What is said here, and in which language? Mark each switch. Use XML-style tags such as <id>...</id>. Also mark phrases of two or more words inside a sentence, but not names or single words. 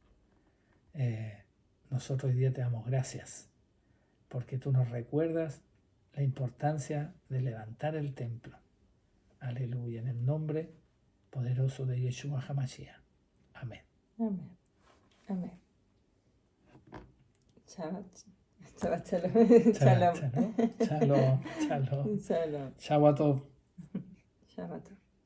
<es>Nosotros hoy día te damos gracias, porque tú nos recuerdas la importancia de levantar el templo. Aleluya, en el nombre poderoso de</es> <he>ישוע המשיח.</he> <es>Amén. Amén. Amén.</es> <he>Shabbat. שבת שלום. Shabbat Shalom. שלום. שלום. שלום. Shalom. שבת טוב. Shabbat.</he>